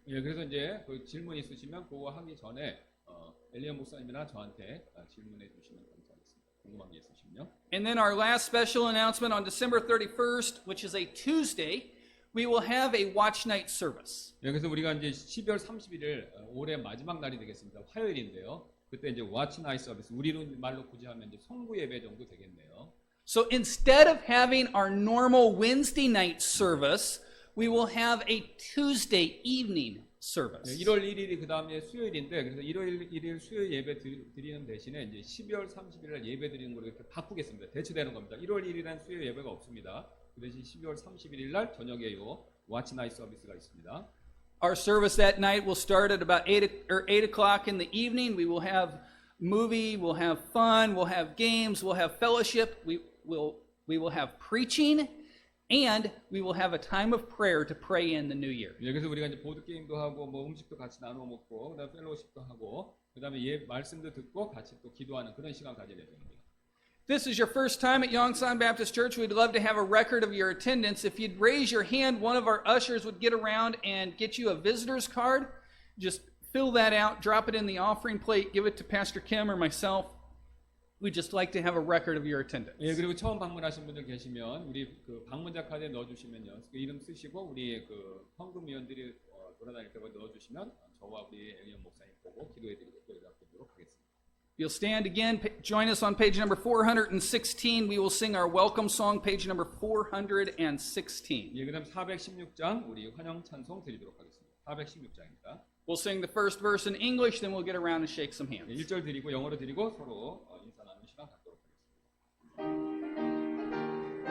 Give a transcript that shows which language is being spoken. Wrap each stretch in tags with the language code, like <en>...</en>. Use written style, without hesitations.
<ko>예, 그래서 이제 그 질문 있으시면 그거 하기 전에 엘리언 목사님이나 저한테 질문해 주시면 감사하겠습니다. 궁금한 게 있으시면요.</ko> <en>And then our last special announcement on December 31st, which is a Tuesday, we will have a watch night service.</en> <ko>그래서 우리가 이제 12월 31일 올해 마지막 날이 되겠습니다. 화요일인데요. 그때 이제 와치 나이 서비스, 우리로 말로 굳이 하면 이제 성구 예배 정도 되겠네요.</ko> <en>So instead of having our normal Wednesday night service, we will have a Tuesday evening service.</en> <ko>1월 1일이 그 다음에 수요일인데, 그래서 1월 1일 수요일 예배 드리는 대신에 이제 12월 30일 날 예배 드리는 걸로 이렇게 바꾸겠습니다. 대체되는 겁니다. 1월 1일은 수요일 예배가 없습니다. 그 대신 12월 31일 날 저녁에 요 와치 나이 서비스가 있습니다.</ko> <en>Our service that night will start at about 8 o'clock in the evening. We will have movie, we'll have fun, we'll have games, we'll have fellowship, we will have preaching, and we will have a time of prayer to pray in the new year.</en> <ko>그래서 우리가 이제 보드 게임도 하고 뭐 음식도 같이 나눠 먹고 그다음에 펠로우십도 하고 그다음에 말씀도 듣고 같이 또 기도하는 그런 시간 가질 예정입니다.</ko> <en>If this is your first time at Yongsan Baptist Church, we'd love to have a record of your attendance. If you'd raise your hand, one of our ushers would get around and get you a visitor's card. Just fill that out, drop it in the offering plate, give it to Pastor Kim or myself. We'd just like to have a record of your attendance.</en> <ko>예, 그리고 처음 방문하신 분들 계시면 우리 그 방문자 카드에 넣어주시면요, 그 이름 쓰시고 우리 그 헌금위원들이 돌아다닐 때 넣어주시면 저와 우리 애리언 목사님 보고 기도해드리고 또 연락드리도록 하겠습니다.</ko> <en>You'll stand again. Join us on page number 416. We will sing our welcome song, page number 416.</en> <ko>예, 그다음 416장 우리 환영 찬송 드리도록 하겠습니다. 416장입니다.</ko> <en>We'll sing the first verse in English, then we'll get around and shake some hands.</en> <ko>1절 드리고 영어로 드리고 서로 인사 나누는 시간 갖도록 하겠습니다.</ko>